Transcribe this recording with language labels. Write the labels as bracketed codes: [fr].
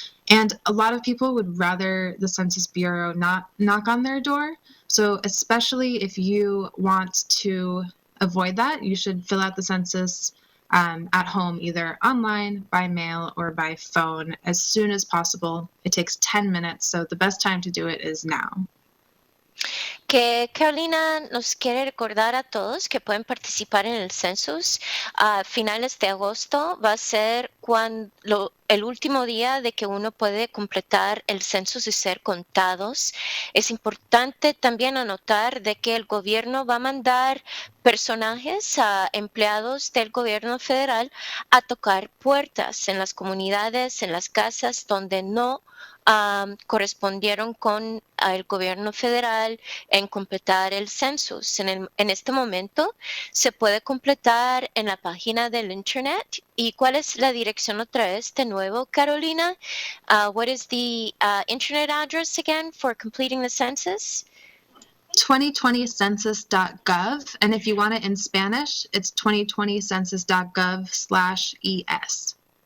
[en] And a lot of people would rather the Census Bureau not knock on their door. So especially if you want to avoid that, you should fill out the census at home, either online, by mail, or by phone as soon as possible. It takes 10 minutes, so the best time to do it is now. [es] Que Carolina nos quiere recordar a todos que pueden participar en el census a finales de agosto. Va a ser el último día de que uno puede completar el census y ser contados. Es importante también anotar de que el gobierno va a mandar personajes a empleados del gobierno federal a tocar puertas en las comunidades, en las casas donde no correspondieron con el gobierno federal en completar el census. En este momento se puede completar en la página del internet. ¿Y cuál es la dirección otra vez de nuevo, Carolina? [en] What is the internet address again for completing the census? 2020census.gov, and if you want it in Spanish, it's 2020census.gov/es.